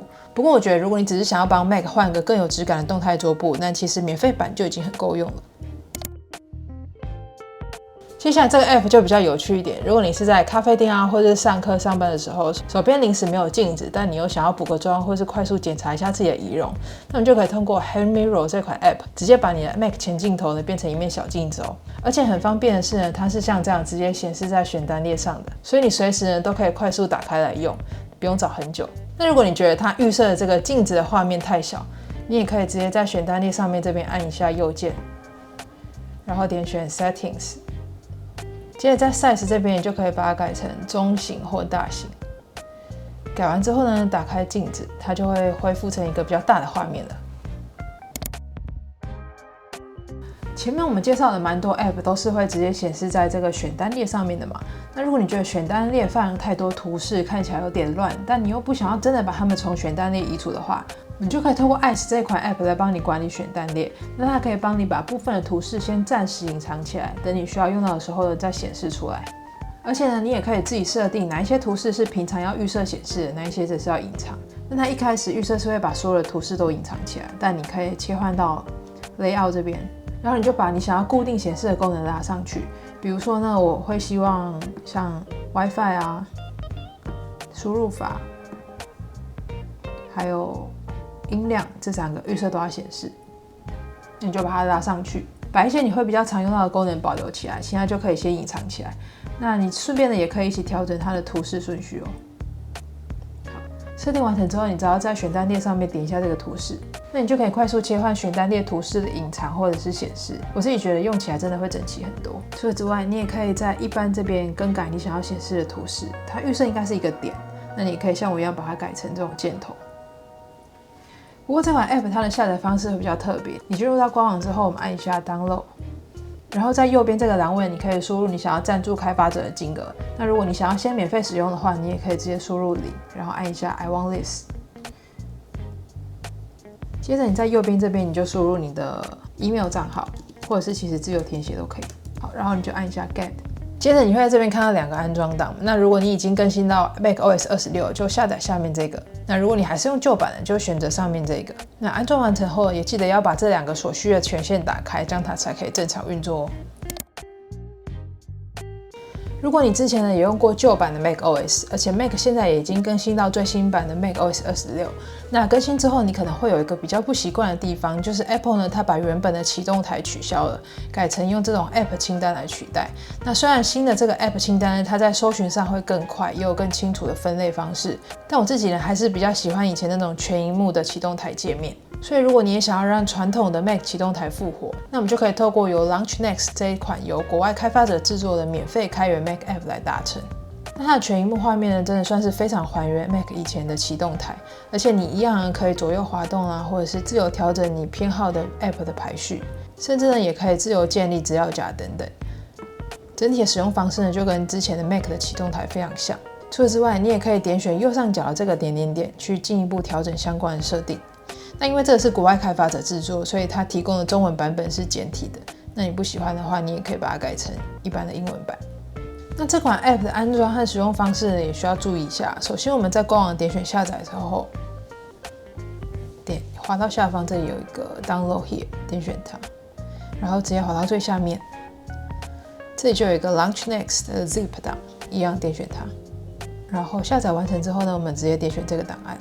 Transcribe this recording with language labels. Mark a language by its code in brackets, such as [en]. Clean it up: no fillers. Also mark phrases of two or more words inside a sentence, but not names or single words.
[zh] 不過我覺得，如果你只是想要幫 Mac 換個更有質感的動態桌布，那其實免費版就已經很夠用了。接下來這個 App 就比較有趣一點。如果你是在咖啡店啊，或者是上課上班的時候，手邊臨時沒有鏡子，但你又想要補個妝，或是快速檢查一下自己的儀容，那你就可以通過 Hand Mirror 這款 App， 直接把你的 Mac 前鏡頭呢變成一面小鏡子哦。而且很方便的是呢，它是像這樣直接顯示在選單列上的，所以你隨时呢都可以快速打開來用，不用找很久。那如果你覺得它預設的這個鏡子的畫面太小，你也可以直接在選單列上面這邊按一下右鍵，然後點選 Settings。接着在 Size 這邊，你就可以把它改成中型或大型。改完之後呢，打開鏡子，它就會恢復成一個比較大的畫面了。前面我們介紹的蠻多 App 都是會直接顯示在這個選單列上面的嘛。那如果你覺得選單列放太多圖示，看起來有點亂，但你又不想要真的把它們從選單列移除的話，你就可以透過 Ice 這款 App 來幫你管理選單列。那它可以幫你把部分的圖示先暫時隱藏起來，等你需要用到的時候呢再顯示出來。而且呢，你也可以自己設定哪一些圖示是平常要預設顯示的，哪一些则是要隱藏。那它一開始預設是會把所有的圖示都隱藏起來，但你可以切換到 Layout 這邊，然後你就把你想要固定顯示的功能拉上去。比如說呢，我會希望像 WiFi 啊、輸入法，還有音量這3個預設都要顯示，那你就把它拉上去，把一些你會比較常用到的功能保留起來，其他就可以先隱藏起来。那你順便的也可以一起調整它的图示順序哦。好，設定完成之後，你只要在選單列上面點一下這個圖示，那你就可以快速切換選單列圖示的隱藏或者是顯示。我自己覺得用起來真的会整齊很多。除此之外，你也可以在一般這邊更改你想要顯示的圖示，它預設應該是一個點，那你可以像我一樣把它改成這種箭頭。不過這款 App 它的下載方式會比較特別，你進入到官網之後，我們按一下 Download， 然後在右邊這個欄位，你可以輸入你想要贊助開發者的金額。那如果你想要先免費使用的話，你也可以直接輸入0，然後按一下 [en] I want this。 [zh] 接着你在右邊這邊，你就輸入你的 email 賬號，或者是其實自由填寫都可以。好，然後你就按一下 Get。接着你會在這邊看到2個安裝檔。那如果你已經更新到 macOS 26，就下載下面這個。那如果你還是用舊版的，就選擇上面這個。那安裝完成後，也記得要把這2個所需的權限打開，這樣它才可以正常運作哦。如果你之前呢也用過舊版的 macOS， 而且 Mac 現在也已經更新到最新版的 macOS 26，那更新之後你可能会有一個比較不習慣的地方，就是 Apple 呢它把原本的啟動台取消了，改成用這種 App 清單來取代。那雖然新的這個 App 清單呢，它在搜尋上會更快，也有更清楚的分類方式，但我自己呢還是比較喜歡以前那種全螢幕的啟動台界面。所以如果你也想要讓傳統的 Mac 啟動台復活，那我們就可以透過由 Launch Next 這一款由國外開發者制作的免費開源 Mac App 來達成。那它的全螢幕畫面呢，真的算是非常還原 Mac 以前的啟動台，而且你一樣可以左右滑動啊，或者是自由調整你偏好的 App 的排序，甚至呢也可以自由建立資料夾等等。整體的使用方式呢，就跟之前的 Mac 的啟動台非常像。除此之外，你也可以點選右上角的這個點點點，去進一步調整相關的設定。那因為這個是國外開發者制作，所以它提供的中文版本是簡體的。那你不喜歡的話，你也可以把它改成一般的英文版。那這款 App 的安裝和使用方式呢，也需要注意一下。首先，我們在官網點選下載之後，滑到下方，這裡有一個 [en] Download Here， [zh] 點選它，然後直接滑到最下面，這裡就有一個 Launch Next 的 Zip 檔，一樣點選它。然後下載完成之後呢，我們直接點選這個檔案。